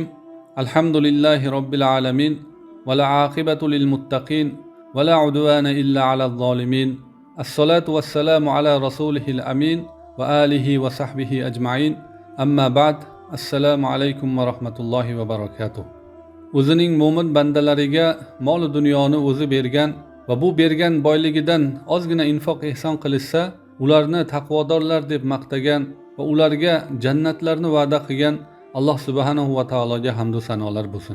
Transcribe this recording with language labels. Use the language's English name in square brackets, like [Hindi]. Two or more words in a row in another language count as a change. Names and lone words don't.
[Arabic] الحمد لله رب العالمين ولا عاقبة للمتقين ولا عدوان إلا على الظالمين. الصلاة والسلام على رسوله الأمين وآله وصحبه أجمعين. أما بعد. السلام عليكم ورحمة الله وبركاته. [Uzbek] O'zining mo'min bandalariga mol dunyoni o'zi bergan va bu bergan boyligidan ozgina infoq ehson qilishsa, ularni taqvodorlar deb maqtagan va ularga jannatlarni va'da qilgan Alloh subhanahu va taologa hamd va sanolar bo'lsin.